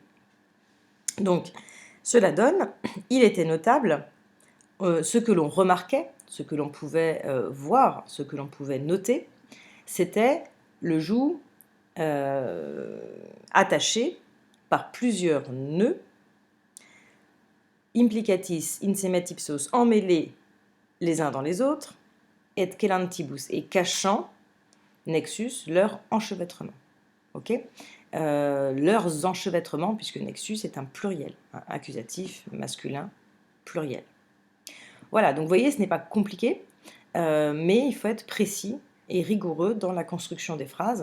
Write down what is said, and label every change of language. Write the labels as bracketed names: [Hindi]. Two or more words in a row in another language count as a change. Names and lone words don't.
[French] Donc, cela donne, il était notable, ce que l'on remarquait, ce que l'on pouvait voir, ce que l'on pouvait noter, c'était le joug attaché par plusieurs nœuds, [Latin] implicatis in semet ipsos, [French] emmêlés les uns dans les autres, et quelantibus, et cachant, nexus, leur enchevêtrement. Ok, leurs enchevêtrements, puisque nexus est un pluriel, un accusatif masculin pluriel. Voilà, donc vous voyez, ce n'est pas compliqué, mais il faut être précis et rigoureux dans la construction des phrases.